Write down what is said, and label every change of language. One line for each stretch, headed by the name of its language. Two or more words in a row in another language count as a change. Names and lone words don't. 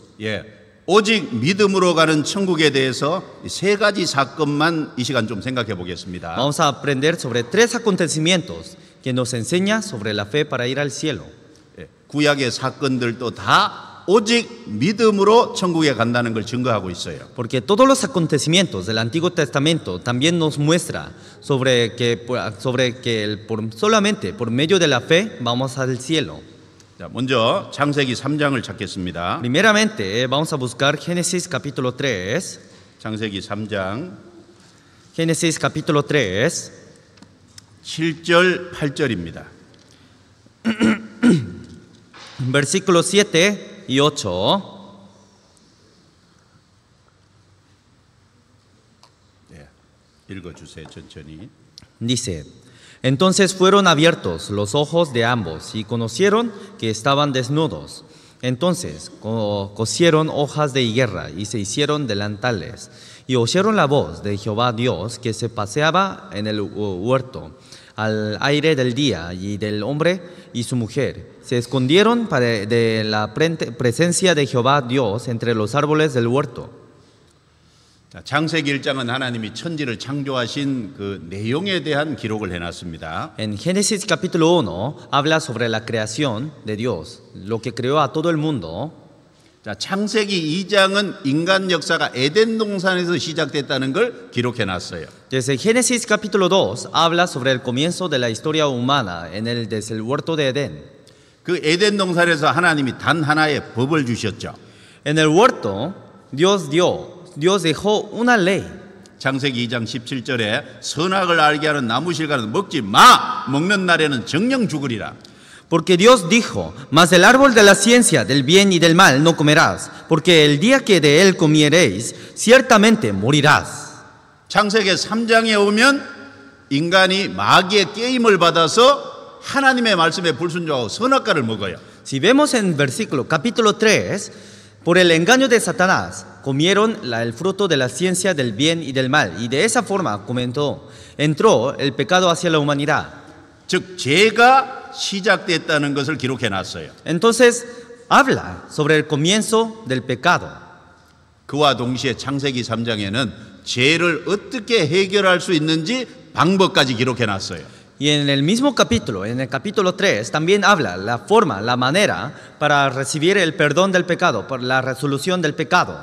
Korean: 예, 오직 믿음으로 가는 천국에 대해서 세 가지 사건만 이 시간 좀 생각해 보겠습니다.
Spanish: Vamos a aprender sobre 3 acontecimientos que nos enseña sobre la fe para ir al cielo.
Korean: 예, 구약의 사건들도 다 오직 믿음으로 천국에 간다는 걸 증거하고 있어요.
Spanish: Porque todos los acontecimientos del Antiguo Testamento también nos muestra sobre que solamente por medio de la fe vamos al cielo.
Korean: 자, 먼저 창세기 3장을 찾겠습니다.
Spanish: Primeramente vamos a buscar Génesis capítulo 3.
Korean: 창세기 3장
Spanish: Génesis capítulo 3.
Korean: 7절 8절입니다.
Spanish: Versículos 7 y 8.
Korean: 예, 읽어주세요 천천히.
Spanish: Dice: Entonces fueron abiertos los ojos de ambos y conocieron que estaban desnudos. Entonces cosieron hojas de higuera y se hicieron delantales. Y oyeron la voz de Jehová Dios que se paseaba en el huerto al aire del día, y del hombre y su mujer se escondieron de la presencia de Jehová Dios entre los árboles del huerto.
Korean: 자, 창세기 1장은 하나님이 천지를 창조하신 그 내용에 대한 기록을 해놨습니다.
Spanish: En Génesis capítulo 1 habla sobre la creación de Dios, lo que creó a todo el mundo.
Korean: 자, 창세기 2장은 인간 역사가 에덴 동산에서 시작됐다는 걸 기록해놨어요.
Spanish: Desde Génesis capítulo 2 habla sobre el comienzo de la historia humana desde el huerto de Edén.
Korean: 그 에덴 동산에서 하나님이 단 하나의 법을 주셨죠.
Spanish: En el huerto Dios dejó una ley.
Korean: 창세기 2장 17절에 선악을 알게 하는 나무 실과는 먹지 마. 먹는 날에는 정령 죽으리라.
Spanish: Porque Dios dijo: Mas del árbol de la ciencia del bien y del mal no comerás, porque el día que de él comiereis ciertamente morirás.
Korean: 창세기 3장에 오면 인간이 마귀의 게임을 받아서 하나님의 말씀에 불순종하고 선악과를 먹어요.
Spanish: Si vemos en versículo capítulo 3, por el engaño de Satanás comieron el fruto de la ciencia del bien y del mal, y de esa forma entró el pecado hacia la humanidad.
Korean: 즉 죄가 시작됐다는 것을 기록해놨어요.
Spanish: Entonces habla sobre el comienzo del pecado.
Korean: 그와 동시에 창세기 3장에는 죄를 어떻게 해결할 수 있는지 방법까지 기록해 놨어요.
Spanish: Y en el mismo capítulo, en el capítulo 3, también habla la forma, la manera para recibir el perdón del pecado, por la resolución del pecado.